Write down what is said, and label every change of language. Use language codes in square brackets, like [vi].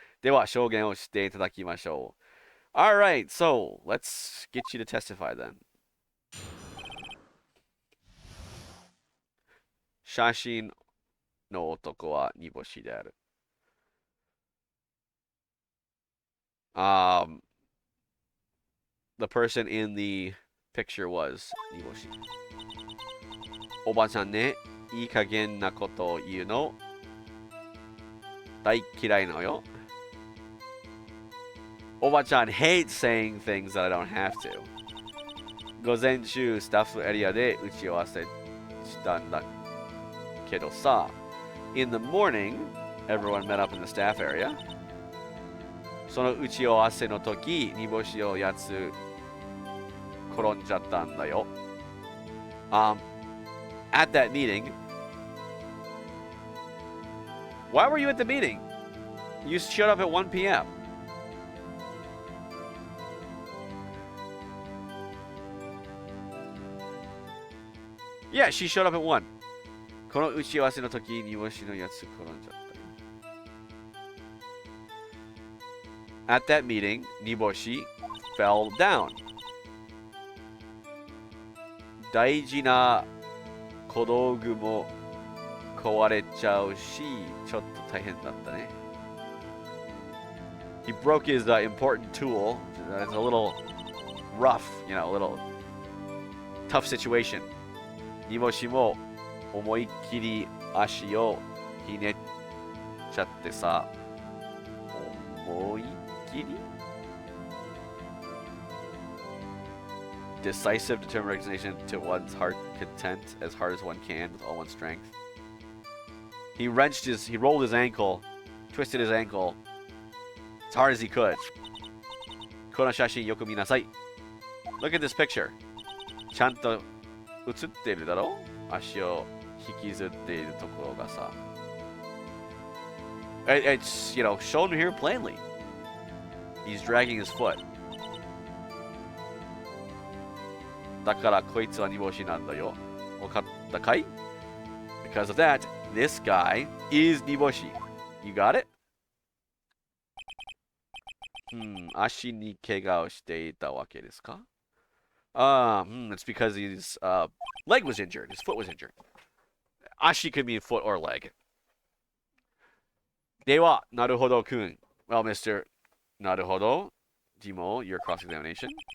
[ja] では、証言をしていただきましょう. [en] Alright, so, let's get you to testify then. [ja] 写真の男は煮干しである. [en] The person in the picture was 煮干し. [ja] おばちゃんね、いい加減なことを言うの大嫌いなのよ. [en] おばちゃん hates saying things that I don't have to. [ja] 午前中スタッフエリアで打ち合わせしたんだけどさ. [en] In the morning, everyone met up in the staff area. [ja] その打ち合わせの時、煮干しをやつ転んじゃったんだよ. [en] Um, at that meeting, why were you at the meeting? You showed up at 1 p.m. Yeah, she showed up at 1. [ja] この打ち合わせの時、煮干しのやつ転んじゃった。 [en] At that meeting, 煮干し fell down. [ja] 大事な小道具も壊れちゃうし、ちょっと大変だったね。 [en] He broke his important tool. It's a little rough, you know, a little tough situation. [ja] 煮干しも思いっきり足をひねっちゃってさ。 [en] 思いっきり Decisive, determined resignation to one's heart content as hard as one can with all one's strength. He rolled his ankle, twisted his ankle as hard as he could. [ja] この写真よく見なさい。 [en] Look at this picture. [ja] ちゃんと写ってるだろ？足を引きずっているところがさ。 [en] It's, you know, shown here plainly. He's dragging his foot. [ja] だからこいつは煮干しなんだよ。わかったかい？ [en] Because of that, this guy is 煮干し。 You got it? [ja] 足に怪我をしていたわけですか？ [en] It's because his leg was injured. His foot was injured. Ashi could mean foot or leg. [ja] では、なるほどくん。 [en] Well, Mr. [ja] なるほど。 [en] Dimo, your cross-examination.